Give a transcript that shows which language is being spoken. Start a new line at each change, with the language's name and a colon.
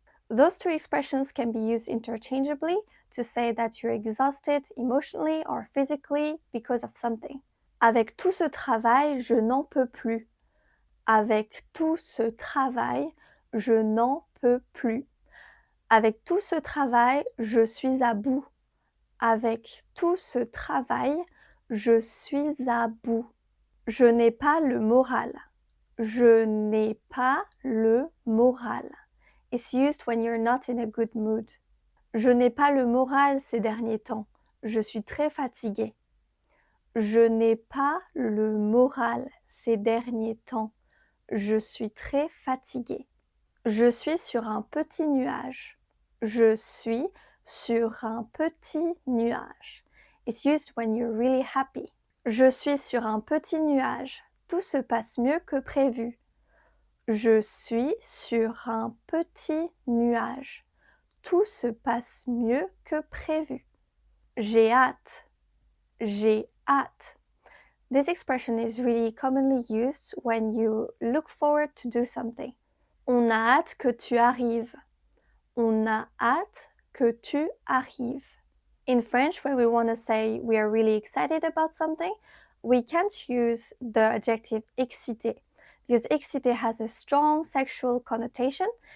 English: Those two expressions can be used interchangeably to say that you're exhausted emotionally or physically because of something.
French: Avec tout ce travail, je n'en peux plus. Avec tout ce travail, je n'en peux plus. Avec tout ce travail, je suis à bout. Avec tout ce travail, je suis à bout. Je n'ai pas le moral. Je n'ai pas le moral.
English: It's used when you're not in a good mood.
French: Je n'ai pas le moral ces derniers temps. Je suis très fatiguée. Je n'ai pas le moral ces derniers temps. Je suis très fatiguée. Je suis sur un petit nuage. Je suis sur un petit nuage.
English: It's used when you're really happy.
French: Je suis sur un petit nuage. Tout se passe mieux que prévu. Je suis sur un petit nuage. Tout se passe mieux que prévu. J'ai hâte. J'ai hâte.
English: This expression is really commonly used when you look forward to do something.
French: On a hâte que tu arrives. On a hâte que tu arrives.
English: In French, when we want to say we are really excited about something, we can't use the adjective excité because excité has a strong sexual connotation.